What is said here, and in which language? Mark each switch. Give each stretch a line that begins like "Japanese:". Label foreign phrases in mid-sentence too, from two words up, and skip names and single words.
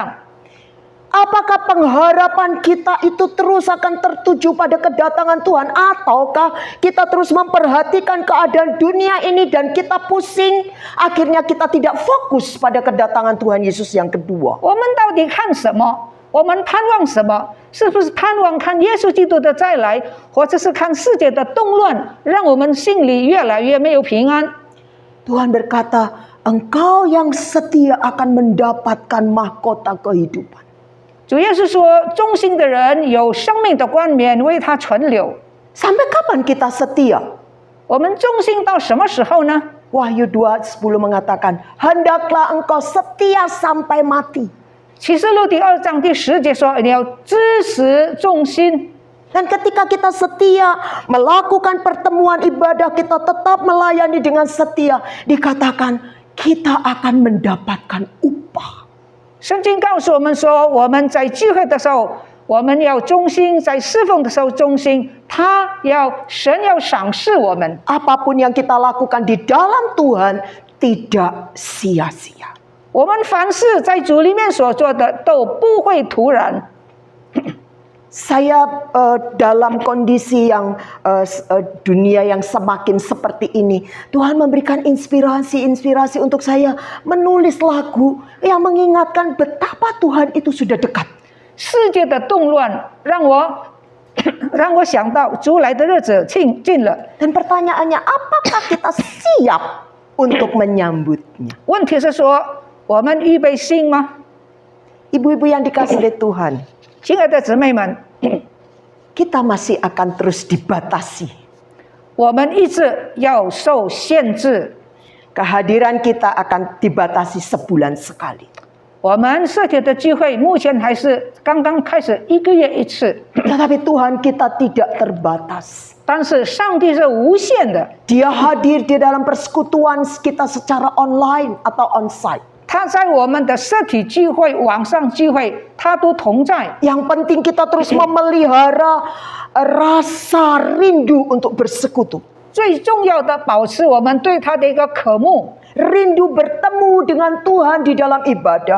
Indonesian: Apakah pengharapan kita itu terus akan tertuju pada kedatangan Tuhan? Ataukah kita terus memperhatikan keadaan dunia ini dan kita pusing? Akhirnya kita tidak fokus pada kedatangan Tuhan Yesus yang kedua.
Chinese: 我们到底看什么？我们盼望什么？是不是盼望看耶稣基督的再来，或者是看世界的动乱，让我们心里越来越没有平安？
Indonesian: Tuhan berkata, engkau yang setia akan mendapatkan mahkota kehidupan.
Chinese: 主耶稣说：“忠心的人有生命的冠冕为他存留。
Indonesian: Sampai kapan kita setia? ”
Chinese: 我们忠心到什么时候呢？
Indonesian: Wahyu 2:10 mengatakan, hendaklah engkau setia sampai mati.
Chinese: 启示录第2章第10节说：“你要知死忠心。”
Indonesian: Dan ketika kita setia melakukan pertemuan ibadah, kita tetap melayani dengan setia, dikatakan kita akan mendapatkan upah.
Chinese: 圣经告诉我们说，我们在聚会的时候，我们要忠心；在侍奉的时候忠心。神要赏赐我们。
Indonesian: Apapun yang kita lakukan di dalam Tuhan tidak sia-sia.
Chinese: 我们凡事在主里面所做的都不会徒然。
Indonesian: Saya dalam kondisi yang dunia yang semakin seperti ini, Tuhan memberikan inspirasi untuk saya menulis lagu yang mengingatkan betapa Tuhan itu sudah dekat.
Chinese: 世界的动乱让我想到主来的日子近了。
Indonesian: Dan pertanyaannya, apakah kita siap untuk menyambutnya?
Chinese: 问题是说，我们预备心吗？
Indonesian: Ibu-ibu yang dikasihi oleh Tuhan,
Chinese: 亲爱的姊妹们，
Indonesian: kita masih akan terus dibatasi.
Chinese: 我们一直要受限制。
Indonesian: Kehadiran kita akan dibatasi sebulan sekali.
Chinese: 我们实体的聚会目前还是刚刚开始，1个月1次。
Indonesian: Tetapi Tuhan kita tidak terbatas.
Chinese: 但是上帝是无限的，
Indonesian: Dia hadir di dalam persekutuan kita secara online atau onsite.
Chinese: 他在我们的实体聚会、网上聚会，他都同在。
Indonesian: Yang penting kita terus memelihara rasa rindu untuk bersekutu.
Chinese: 最重要的，保持我们对他的一个渴慕。
Indonesian: Rindu bertemu dengan Tuhan di dalam ibadah.